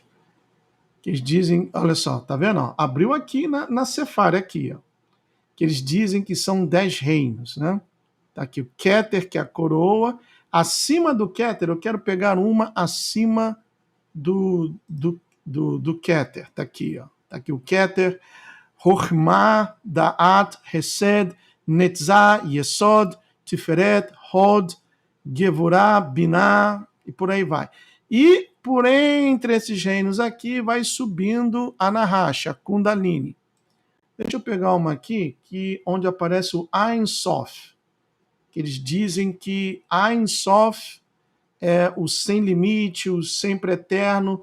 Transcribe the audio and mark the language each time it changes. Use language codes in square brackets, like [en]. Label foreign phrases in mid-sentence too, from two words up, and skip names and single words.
[pt] Que eles dizem, olha só, tá vendo? Ó, abriu aqui na Sefara, aqui, ó. Que eles dizem que são 10 reinos, né? Tá aqui o Keter, que é a coroa. Acima do Keter, eu quero pegar uma acima do Keter. Tá aqui, ó. Tá aqui o Keter, Chokhmah, Da'at, Hesed, Netzah, Yesod, Tiferet, Hod, Gevurah, Binah, e por aí vai. E por entre esses reinos aqui vai subindo a Nahash, a Kundalini. Deixa eu pegar uma aqui, onde aparece o Ein Sof, que eles dizem que Ein Sof é o sem limite, o sempre eterno.